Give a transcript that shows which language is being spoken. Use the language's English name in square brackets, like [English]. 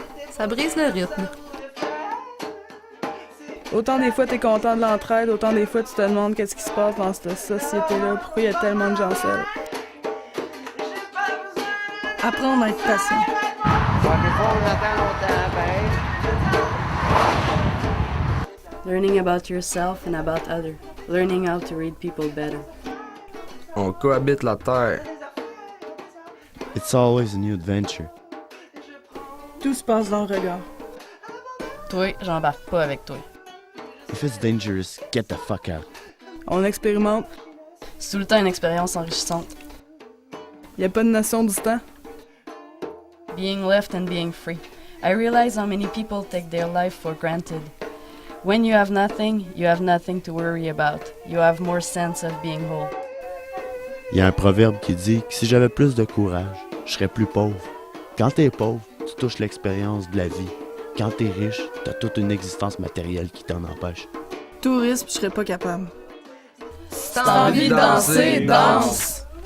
[French] Ça brise le rythme. Autant des fois t'es content de l'entraide, autant des fois tu te demandes qu'est-ce qui se passe dans cette société-là, pourquoi il y a tellement de gens seuls. Apprendre à être patient. [English] Learning about yourself and about others. Learning how to read people better. [French] On cohabite la Terre. [English] It's always a new adventure. [French] Tout se passe dans le regard. Toi, j'embarque pas avec toi. [English] If it's dangerous, get the fuck out. [French] On expérimente. C'est tout le temps une expérience enrichissante. Y a pas de notion du temps. [English] Being left and being free. I realize how many people take their life for granted. When you have nothing to worry about. You have more sense of being whole. [French] Il y a un proverbe qui dit que si j'avais plus de courage, je serais plus pauvre. Quand t'es pauvre, tu touches l'expérience de la vie. Quand t'es riche, t'as toute une existence matérielle qui t'en empêche. Tourisme, je serais pas capable. Si t'as envie de danser, danse!